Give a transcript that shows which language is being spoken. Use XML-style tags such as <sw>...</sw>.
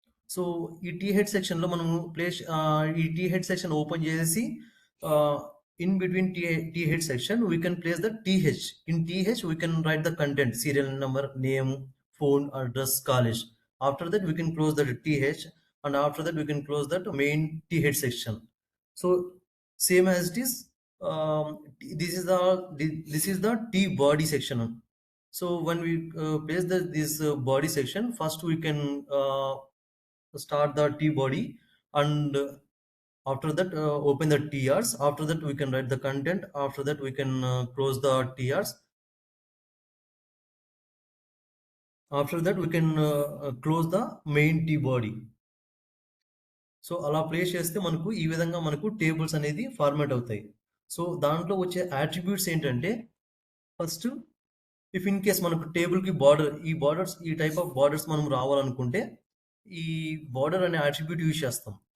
<te>So ఈ tea head సెక్షన్‌లో మనము ఈ టీ హెడ్ సెక్షన్ ఓపెన్ చేసేసి ఆహ్,</te> <en>In between T head section we can place the TH. In TH we can write the content, serial number, name, phone, address, college. After that we can close that TH and after that we can close that main T head section. So same as it is um, this is the this is the T body section. So when we place this body section, first we can start the T body and after that open the TRs. After that we can write the content. After that we can close the TRs. After that we can close the main T body.</en> <te>So అలా place చేస్తే మనకు ఈ విధంగా మనకు tables అనేది format అవుతాయి. So దాంట్లో వచ్చే అట్రిబ్యూట్స్ ఏంటంటే ఫస్ట్ ఇఫ్ ఇన్ కేస్ మనకు టేబుల్‌కి ఈ టైప్ ఆఫ్ బార్డర్స్ మనం రావాలనుకుంటే, ఈ బార్డర్ అనే అట్రిబ్యూట్ యూజ్ చేస్తాం.</te>